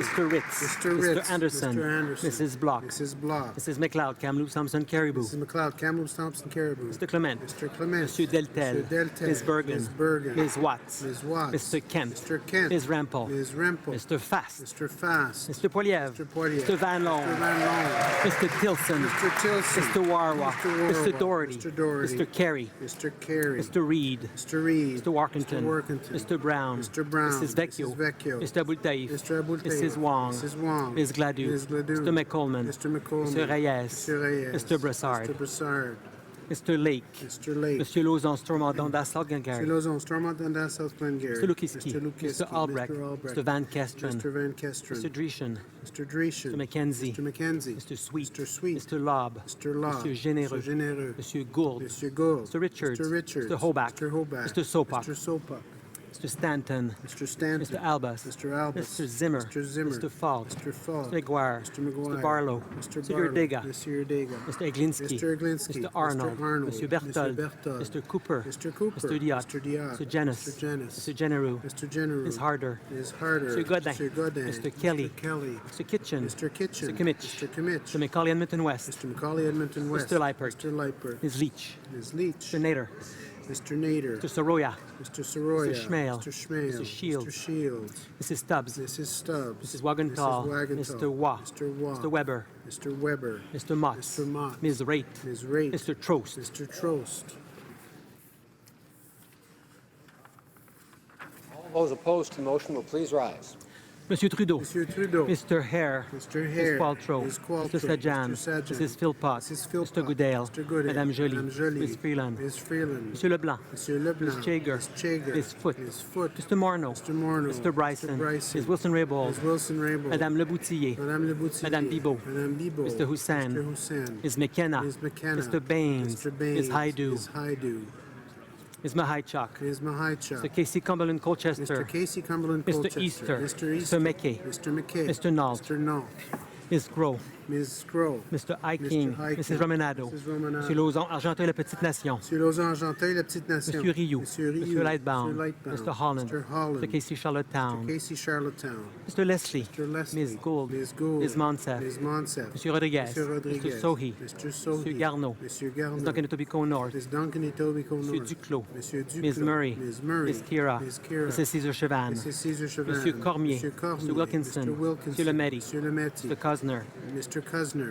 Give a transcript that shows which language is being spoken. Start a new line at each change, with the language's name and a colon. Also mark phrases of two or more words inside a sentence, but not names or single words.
English: Mr. Ritz. Mr. Ritz. Mr. Anderson. Mr. Anderson. Mrs. Block. Mrs. Block. Mrs. McLeod, Kamloops, Thompson, Caribou. Mrs. McLeod, Kamloops, Thompson, Caribou. Mr. Clement. Mr. Clement. Mr. Deltel. Mr. Deltel. Ms. Bergen. Ms. Bergen. Ms. Watts. Ms. Watts. Mr. Kent. Mr. Kent. Ms. Rampel. Ms. Rampel. Mr. Fast. Mr. Fast. Mr. Poilievre. Mr. Poilievre. Mr. Van Loan. Mr. Van Loan. Mr. Tilson. Mr. Tilson. Mr. Warwa. Mr. Warwa. Mr. Doherty. Mr. Doherty. Mr. Carey. Mr. Carey. Mr. Reid. Mr. Reid. Mr. Workington. Mr. Workington. Mr. Brown. Mr. Brown. Mrs. Vecchio. Mrs. Vecchio. Mr. Abultaïf. Mr. Abultaïf. Mrs. Wong. Mrs. Wong. Ms. Gladue. Ms. Gladue. Mr. McColman. Mr. McColman. Mr. Reyes. Mr. Reyes. Mr. Brassard. Mr. Brassard. Mr. Lake. Mr. Lake. Mr. Lauzon, Stormont, South Mr. Glengarry. Lozon, Stormont, Dundas, South Glengarry. Mr. Lukiski. Mr. Lukiski. Mr. Albrecht. Mr. Albrecht. Mr. Van Kesteren. Mr. Van Kesteren. Mr. Dreeshen. Mr. Dreeshen. Mr. McKenzie. Mr. McKenzie. Mr. Sweet. Mr. Sweet. Mr. Lobb. Mr. Law. Mr. Généreux. Mr. Généreux. Mr. Gould. Mr. Gould. Mr. Richards. Mr. Richards. Mr. Hoback. Mr. Hoback. Mr. Sopak. Mr. Sopak. Mr. Stanton. Mr. Stanton. Mr. Albus. Mr. Albus. Mr. Zimmer. Mr. Zimmer. Mr. Falk. Mr. Falk. Mr. McGuire. Mr. McGuire. Mr. Barlow. Mr. Mr. Barlow. Urdega. Mr. Urdega. Mr. Eglinski. Mr. Eglinski. Mr. Arnold. Mr. Arnold. Mr. Berthold. Mr. Berthold. Mr. Cooper. Mr. Cooper. Mr. Diot. Mr. Diot. Mr. Janis. Mr. Janis. Mr. Genereux. Mr. General. Ms. Harder. Ms. Harder. Mr. Godin. Mr. Godin. Mr. Kelly. Mr. Kelly. Mr. Kitchen. Mr. Kitchen. Mr. Kimmich. Mr. Kimmich. Mr. Macaulay, Edmonton West. Mr. Macaulay, Edmonton West. Mr. Leipert. Mr. Leipert. Ms. Leach. Ms. Leach. Mr. Nader. Mr. Nader. Mr. Soroya. Mr. Soroya. Mr. Schmale. Mr. Schmale. Mr. Shields. Mr. Shields. Mrs. Stubbs. Mrs. Stubbs. Mrs. Wagenthal. Mrs. Wagenthal. Mr. Waugh. Mr. Waugh. Mr. Weber. Mr. Weber. Mr. Motts. Mr. Mott. Ms. Raitt. Ms. Raitt. Mr. Trost. Mr. Trost. All those opposed to the motion will please rise. Monsieur Trudeau. Monsieur Trudeau. Mr. Hare. Mr. Hare. Ms. Qualtrough. Ms. Qualtrough. Mr. Sajan. Mr. Sajan. Mrs. Philpott. Mrs. Philpott. Mr. Goodale. Mr. Goodale. Madame Joly. Madame Joly. Ms. Freeland. Ms. Freeland. Monsieur Leblanc. Monsieur Leblanc. Ms. Chager. Ms. Chager. Ms. Foote. Ms. Foote. Mr. Morneau. Mr. Morneau. Mr. Bryson. Mr. Bryson. Ms. Wilson-Raybould. Ms. Wilson-Raybould. Madame Leboutillier. Madame Leboutillier. Madame Bibeau. Madame Bibeau. Mr. Hussain. Mr. Hussain. Ms. McKenna. Ms. McKenna. Mr. Baines. Mr. Baines. Ms. Haidu. Ms. Haidu. Ms. Mahaichuk. Ms. Mahaichuk. Mr. Casey Cumberland Colchester. Mr. Casey Cumberland Mr. Colchester. Easter. Mr. Easter. Mr. McKay. Mr. McKay. Mr. Nault. Mr. Nault. Ms. Groh. Ms. Groh. Mr. Hiking. Mr. Hiking. Mrs. Romanado. Mrs. Romanado. Monsieur Lauzon, Argenteuil, la Petite Nation. Monsieur Lauzon-Argenteuil, la Petite Nation. Monsieur Rioux. Monsieur Rioux. Monsieur Lightbound. Monsieur Lightbound. Mr. Holland. Mr. Holland. Mr. Casey Charlottetown. Mr. Casey Charlottetown. Mr. Leslie. Mr. Leslie. Ms. Gould. Ms. Gould. Ms. Monsef. Ms. Monsef. Monsieur Rodriguez. Monsieur Rodriguez. Mr. Sohi. Mr. Sohi. Monsieur Garneau. Monsieur Garneau. Ms. Duncan Etobicoke North. Ms. Duncan Etobicoke Monsieur North. Duclos. Monsieur Duclos. Ms. Murray. Ms. Murray. Ms. Kira. Ms. Kira. Mrs. Caesar Chavan. Mrs. Caesar Chavan. Monsieur Cormier. Monsieur Cormier. Mr. Wilkinson. Mr. Wilkinson. Monsieur Lemaitre. Monsieur Lemaitre. Mr. Cosner. Mr. Cosner.